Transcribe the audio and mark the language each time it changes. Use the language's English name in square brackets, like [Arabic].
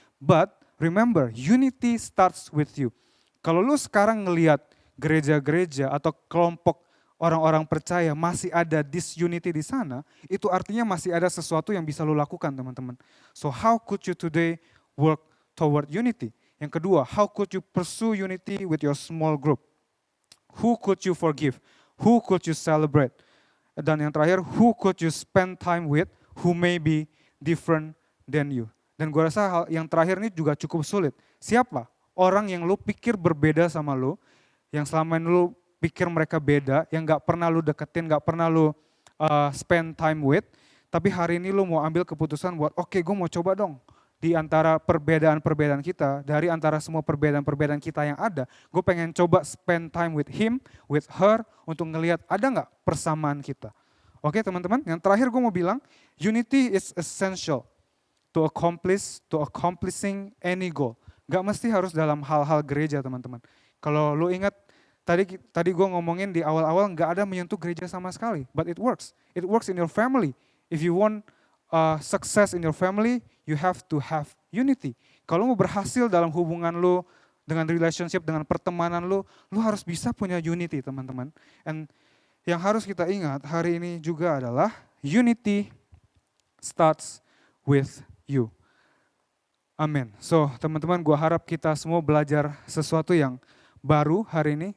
[English] But remember, unity starts with you. [Indonesian] Kalau lu sekarang ngelihat gereja-gereja atau kelompok orang-orang percaya masih ada disunity di sana, itu artinya masih ada sesuatu yang bisa lo lakukan teman-teman. [English] So how could you today work toward unity? [Indonesian] Yang kedua, [English] how could you pursue unity with your small group? Who could you forgive? Who could you celebrate? [Indonesian] Dan yang terakhir, [English] who could you spend time with who may be different than you? [Indonesian] Dan gue rasa hal yang terakhir ini juga cukup sulit. Siapa orang yang lo pikir berbeda sama lo, yang selama ini lo pikir mereka beda, yang gak pernah lu deketin, gak pernah lu spend time with, tapi hari ini lu mau ambil keputusan buat, oke, gue mau coba dong, di antara perbedaan-perbedaan kita, dari antara semua perbedaan-perbedaan kita yang ada, gue pengen coba [English] spend time with him, with her, [Indonesian] untuk ngelihat ada gak persamaan kita. Oke teman-teman, yang terakhir gue mau bilang, [English] unity is essential to accomplishing any goal. [Indonesian] Gak mesti harus dalam hal-hal gereja teman-teman. Kalau lu ingat, Tadi gue ngomongin di awal-awal nggak ada menyentuh gereja sama sekali, [English] but it works. It works in your family. If you want success in your family, you have to have unity. [Indonesian] Kalau mau berhasil dalam hubungan lu, dengan relationship, dengan pertemanan lu harus bisa punya unity teman-teman. And yang harus kita ingat hari ini juga adalah [English] unity starts with you. [Indonesian] Amin. So teman-teman, gue harap kita semua belajar sesuatu yang baru hari ini.